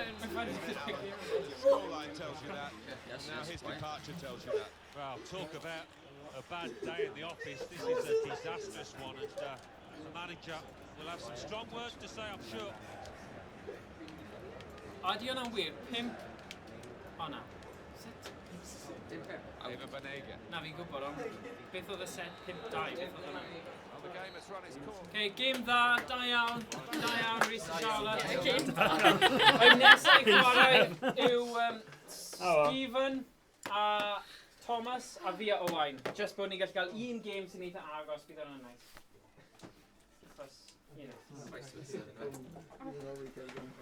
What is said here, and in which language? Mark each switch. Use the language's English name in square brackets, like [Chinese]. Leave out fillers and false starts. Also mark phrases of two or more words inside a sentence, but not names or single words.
[English] Scoreline tells you that. Now his departure tells you that. Well, talk about a bad day in the office. This is a disastrous one, and the manager will have some strong words to say, I'm sure. [Welsh] Adi hwnna'n wir? 5? O na. Sut? Eva Banega. Na, fi'n gwybod, ond beth oedd y set 5-2? Beth oedd hwnna? [English] Well, the game has run its course. [Welsh] Okay, game dda, da iawn, Rhys a Charlotte. Oedd nesaf i chwarae yw Stephen a Thomas a fi a Owain. Just bod ni'n gallu cael un game sy'n eitha agos, bydd hwnna'n nice. Achos, Bant a ni.